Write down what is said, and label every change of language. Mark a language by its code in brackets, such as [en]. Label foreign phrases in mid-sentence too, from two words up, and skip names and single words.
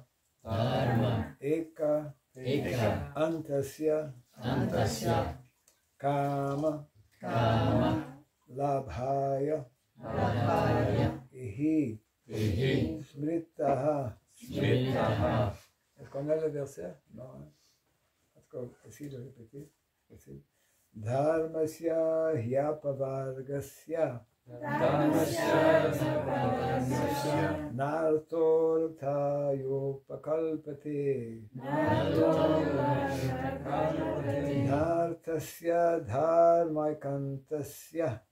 [sa] Dharma. Eka. Eka. Antasya. Antasya. Kama. Kama. Labhaya. Labhaya. Ihi. Ihi. Smritaha. Smritaha. [fr] Est-ce qu'on a le verset? Non. Hein? En tout cas, essayez de répéter. Possible. [sa] Dharmasya hyapavargasya. Dharmasya. Nartorthayopakalpate. Nartasya dharmaikantasya.